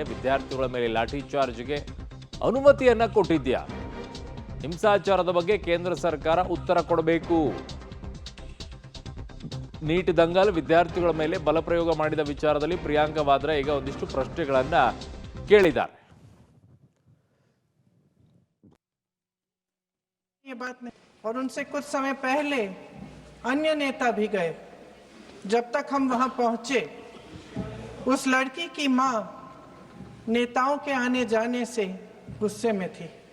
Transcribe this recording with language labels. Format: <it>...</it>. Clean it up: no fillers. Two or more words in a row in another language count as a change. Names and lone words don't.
<kn>ವಿದ್ಯಾರ್ಥಿಗಳ ಮೇಲೆ ಲಾಠಿ ಚಾರ್ಜ್ಗೆ ಅನುಮತಿಯನ್ನ ಕೊಟ್ಟಿದ್ಯಾ? ಹಿಂಸಾಚಾರದ ಬಗ್ಗೆ ಕೇಂದ್ರ ಸರ್ಕಾರ ಉತ್ತರ ಕೊಡಬೇಕು. ನೀಟ್ ದಂಗಲ್ ವಿದ್ಯಾರ್ಥಿಗಳ ಮೇಲೆ ಬಲಪ್ರಯೋಗ ಮಾಡಿದ ವಿಚಾರದಲ್ಲಿ ಪ್ರಿಯಾಂಕಾ ವಾದ್ರಾ ಈಗ ಒಂದಿಷ್ಟು ಪ್ರಶ್ನೆಗಳನ್ನ ಕೇಳಿದ್ದಾರೆ.</kn> <hi>ये बात नहीं, और उनसे कुछ समय पहले अन्य नेता भी गए. जब तक हम वहां पहुंचे, उस लड़की की मां नेताओं के आने जाने से गुस्से में थी.</hi>